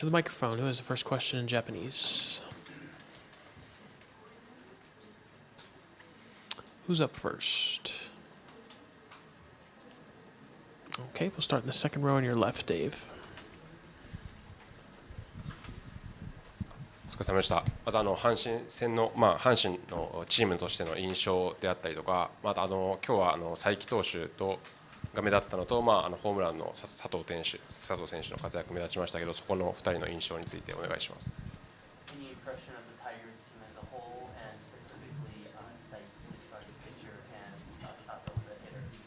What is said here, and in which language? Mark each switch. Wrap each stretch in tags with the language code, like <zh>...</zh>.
<en>To the microphone, who has the first question in Japanese? Who's up first? Okay, we'll start in the second row on your left, Dave.</en> <ja>お疲れ様でした。まず阪神戦の、阪神のチームとしての印象であったりとか、また今日は佐伯投手が目立ったのと、ホームランの佐藤選手の活躍目立ちましたけど、そこの2人の印象についてお願いします。</ja> <en>Any impression of the Tigers team as a whole, and specifically Saiki, the starting pitcher, and Sato, the hitter?</en>